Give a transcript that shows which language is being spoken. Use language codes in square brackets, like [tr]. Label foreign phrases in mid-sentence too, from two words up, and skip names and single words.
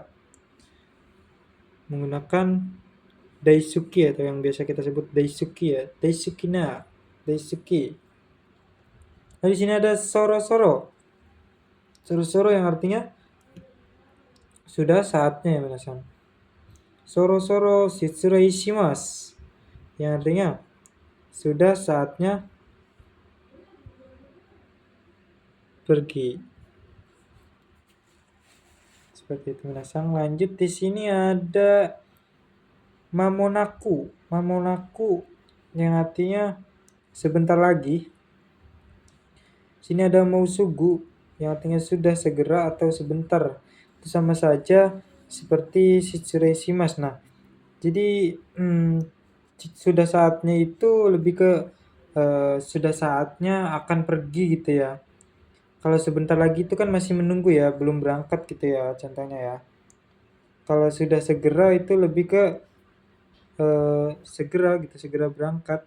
[id] Yang paling disuka. Menggunakan Daisuki atau yang biasa kita sebut Daisuki ya, Daisuki. Nah, di sini ada soro-soro. Soro-soro yang artinya sudah saatnya ya minasan. [ja] そろそろ失礼します. [id] Yang artinya sudah saatnya pergi. Seperti itu minasan. Lanjut di sini ada mamonaku. Mamonaku yang artinya sebentar lagi. Sini ada mousugu yang artinya sudah segera atau sebentar. Itu sama saja seperti [ja] 失礼します. [id] Nah, jadi sudah saatnya itu lebih ke sudah saatnya akan pergi gitu ya. Kalau sebentar lagi itu kan masih menunggu ya, belum berangkat gitu ya contohnya ya. Kalau sudah segera itu lebih ke segera gitu, segera berangkat.